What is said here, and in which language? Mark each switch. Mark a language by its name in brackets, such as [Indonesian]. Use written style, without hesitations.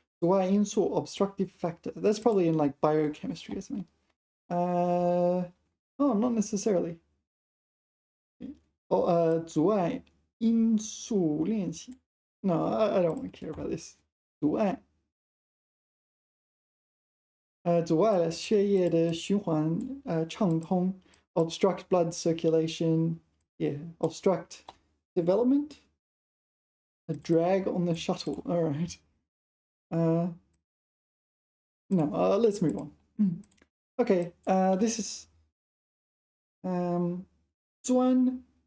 [Chinese] 阻碍因素 [English] obstructive factor. That's probably in like biochemistry or something. Oh, not necessarily. [Chinese] 阻碍因素练习. [English] No, I don't want to care about this. [Chinese] 阻碍阻碍了血液的循环畅通 [English] obstruct blood circulation. Yeah, obstruct development. A drag on the shuttle. All right. No, let's move on. Okay, this is 专.